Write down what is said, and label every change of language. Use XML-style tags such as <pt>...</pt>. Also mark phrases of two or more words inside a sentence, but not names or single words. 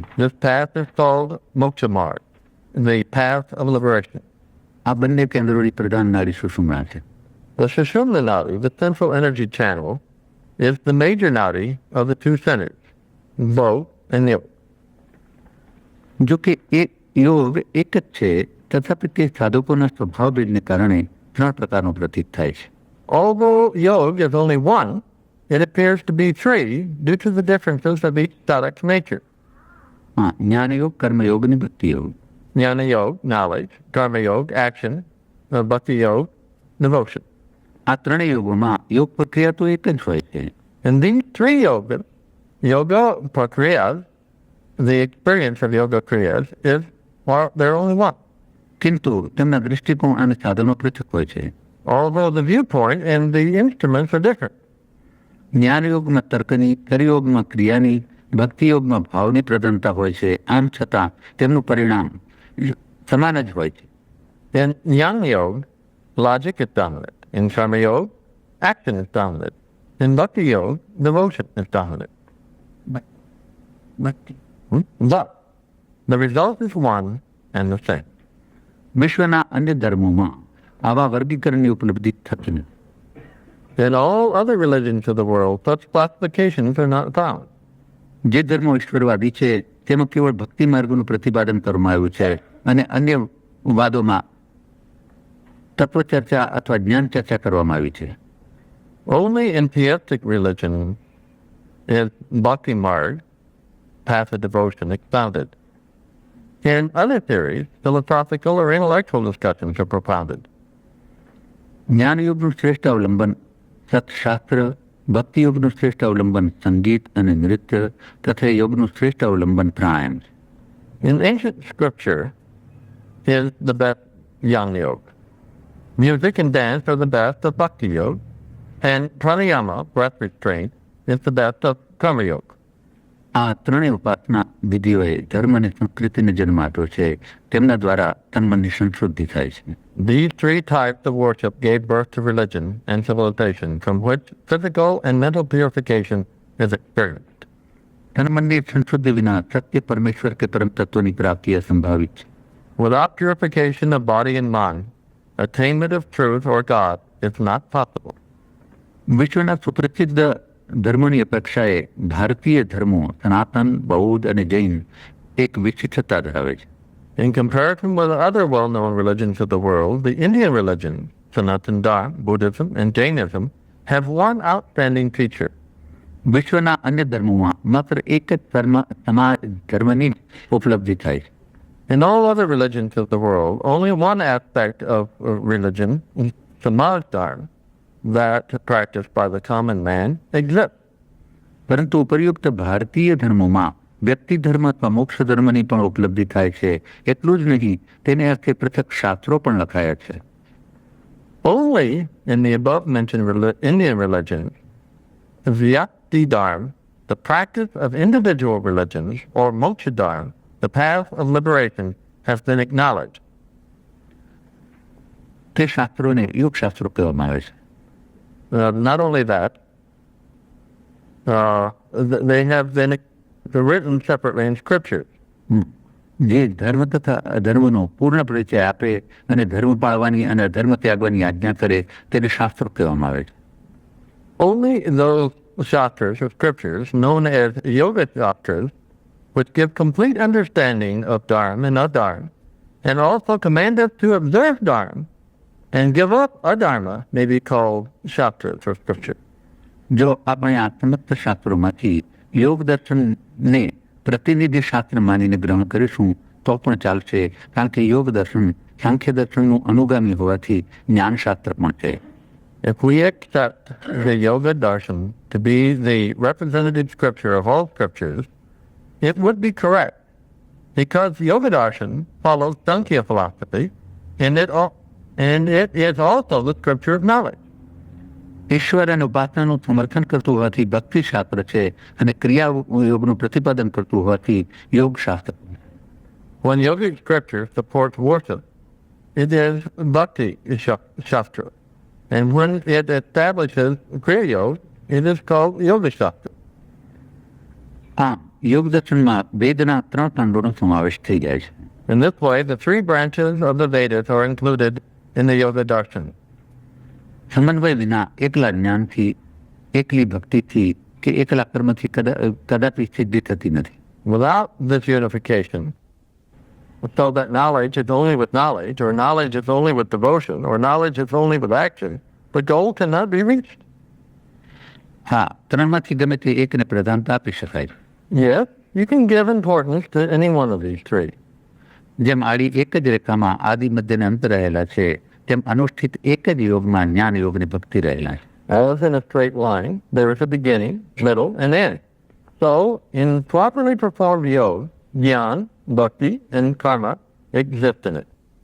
<en>This path is called</en> <sa>Moksha Marg,</sa> <en>the path of liberation.</en> <gu>આ બંને કેન્દ્રોની પ્રધાન નાડી સુષુમ્ના છે.</gu> <en>The</en> <sa>Sushumna Nadi,</sa> <en>the central energy channel, is the major nadi of the two centers, Bhog and Yoga.</en> <gu>જો કે એક યોગ એક જ છે, તથાપિ તે સાધકોના સ્વભાવ ભેદને કારણે ત્રણ પ્રકારનો પ્રતીત થાય છે.</gu> <en>Although yoga is only one, it appears to be three due to the differences of each sadhak's nature.</en> <gu>હા, જ્ઞાનયોગ, કર્મયોગ અને ભક્તિ યોગ.</gu> <sa>Jnana yoga,</sa> <en>knowledge;</en> <sa>Dharma yoga,</sa> <en>action;</en> <sa>Bhakti yoga,</sa> <en>devotion.</en> <gu>આ ત્રણેય યોગોમાં યોગ પ્રક્રિયા તો એક જ હોય છે.</gu> <en>And these three</en> <sa>yoga prakriyas,</sa> <en>the experience of</en> <sa>yoga kriyas</sa> <en>is, well, they're only one.</en> <gu>કિંતુ તેમના દૃષ્ટિકોણ અને સાધનો પૃથક હોય છે.</gu> <en>Although the viewpoint and the instruments are different.</en> <gu>જ્ઞાનયોગમાં તર્કની, કર્મયોગમાં ક્રિયાની, ભક્તિયોગમાં ભાવની પ્રધાનતા હોય છે. આમ છતાં તેમનું પરિણામ સમાન જ હોય છે.</gu> <en>In</en> <sa>Jnana yoga,</sa> <en>logic is dominant. In</en> <sa>Karma yoga,</sa> <en>action is dominant. In</en> <sa>Bhakti Yoga,</sa> <en>devotion is dominant. But, but But the result is one and the same.</en> <gu>વિશ્વના અન્ય ધર્મોમાં આવા વર્ગીકરણની ઉપલબ્ધિ થતી નથી.</gu> <en>In all other religions of the world, such classifications are not found.</en> <gu>જે ધર્મો ઈશ્વરવાદી છે તેમાં કેવળ ભક્તિ માર્ગનું પ્રતિપાદન કરવામાં આવ્યું છે અને અન્ય વાદોમાં તત્વચર્ચા અથવા જ્ઞાન ચર્ચા કરવામાં આવી છે.</gu> <en>Only in theistic religion is</en> <sa>bhakti marg,</sa> <en>passive devotion, expounded. In other theories, philosophical or intellectual discussions are propounded.</en> <gu>જ્ઞાનયોગનું શ્રેષ્ઠ અવલંબન સત્શાસ્ત્ર, ભક્તિયોગનું શ્રેષ્ઠ અવલંબન સંગીત અને નૃત્ય તથા યોગનું શ્રેષ્ઠ અવલંબન પ્રાણાયામ.</gu> <en>In ancient scripture is the best</en> <sa>jnana yoga.</sa> <en>Music and dance are the best of</en> <sa>bhakti yoga,</sa> <en>and pranayama, breath restraint, is the best of</en> <sa>karma yoga.</sa> <gu>આ ત્રણેય ઉપાસના વિધિઓએ ધર્મ અને સંસ્કૃતિને જન્મ આપ્યો છે. તેમના દ્વારા તન્મનની સંશુદ્ધિ થાય છે.</gu> <en>These three types of worship gave birth to religion and civilization, from which physical and mental purification is experienced.</en> <gu>તન્મનની સંશુદ્ધિ વિના સત્ય પરમેશ્વર કે પરમ તત્વની પ્રાપ્તિ અસંભાવિત છે.</gu> <en>Without purification of body and mind, attainment of truth or God is not possible.</en> <gu>વિશ્વના સુપ્રસિદ્ધ ધર્મોની અપેક્ષાએ ભારતીય ધર્મો સનાતન, બૌદ્ધ અને જૈન એક વિશિષ્ટતા ધરાવે છે.</gu> <en>In comparison with other well-known religions of the world, the Indian religion, Sanatan, Dharma, Buddhism, and Jainism, have one outstanding feature.</en> <gu>વિશ્વના અન્ય ધર્મોમાં માત્ર એક જ ધર્મની ઉપલબ્ધિ થાય છે.</gu> <en>In all other religions of the world, only one aspect of religion,</en> <sa>Samaj Dharma,</sa> <en>that practiced by the common man, exists.</en> <gu>પરંતુ ઉપરયુક્ત ભારતીય ધર્મોમાં વ્યક્તિ ધર્મ અથવા મોક્ષ ધર્મની પણ ઉપલબ્ધિ થાય છે. એટલું જ નહીં, તેને અર્થે પૃથક શાસ્ત્રો પણ લખાયા છે.</gu> <en>Only in the above-mentioned Indian religion,</en> <sa>Vyakti Dharma,</sa> <en>the practice of individual religions, or</en> <sa>Moksha Dharma,</sa> <en>the path of liberation, has been acknowledged.</en> <gu>તે શાસ્ત્રોને યોગ શાસ્ત્રો કહેવામાં આવે છે.</gu> <en>Not only that, they have been written separately in scriptures.</en> <gu>જે ધર્મ તથા અધર્મનો પૂર્ણ પરિચય આપે અને ધર્મ પાળવાની અને અધર્મ ત્યાગવાની આજ્ઞા કરે તેને શાસ્ત્રો કહેવામાં આવે છે.</gu> <en>Only those shastras or scriptures known as</en> <sa>yoga shastras,</sa> <en>which give complete understanding of dharma and adharma, and also command us to observe dharma and give up adharma, may be called shastras or scriptures.</en> <gu>જો આપણે આ સમસ્ત શાસ્ત્રોમાંથી યોગ દર્શનને પ્રતિનિધિ શાસ્ત્ર માનીને ગ્રહણ કરીશું તો પણ ચાલશે, કારણ કે યોગ દર્શન સાંખ્ય દર્શનનું અનુગામી હોવાથી જ્ઞાનશાસ્ત્ર પણ છે.</gu> <en>If we accept the Yoga Darshan to be the representative scripture of all scriptures, it would be correct, because Yoga Darshan follows Sankhya philosophy, and it is also the scripture of knowledge.</en> <gu>ઈશ્વર અને ઉપાસનાનું સમર્થન કરતું હોવાથી ભક્તિ શાસ્ત્ર છે અને ક્રિયા યોગનું પ્રતિપાદન કરતું હોવાથી યોગ શાસ્ત્ર.</gu> <en>When yogic scripture supports worship, it is</en> <sa>bhakti shastra.</sa> <en>And when it establishes</en> <sa>kriya yoga,</sa> <en>it is called</en> <sa>yoga shastra.</sa> <gu>આમ યોગ દર્શનમાં વેદના ત્રણ ખંડોનો સમાવેશ થઈ જાય છે.</gu> <en>In this way, the three branches of the Vedas are included in the Yoga Darshan.</en> <gu>સમન્વય વિના એકલા જ્ઞાનથી, એકલી ભક્તિથી કે એકલા કર્મથી કદાપી સિદ્ધિ થતી નથી.</gu> <en>Without this unification, so that knowledge is only with knowledge, or knowledge is only with devotion, or knowledge is only with action, the goal cannot be reached.</en> <gu>હા, ત્રણમાંથી ગમે તે એકને પ્રધાનતા આપી શકાય.</gu> <en>Yes, you can give importance to any one of these three.</en> <gu>જેમ આડી એક જ રેખામાં આદિ મધ્યને અંત રહેલા છે, તેમ અનુષ્ઠિત એક જ યોગમાં જ્ઞાન યોગ ને ભક્તિ રહેલા છે.</gu> <en>As in a straight line, there is a beginning, middle, and end. So, in properly performed yoga, jnana, bhakti, and karma exist in it.</en>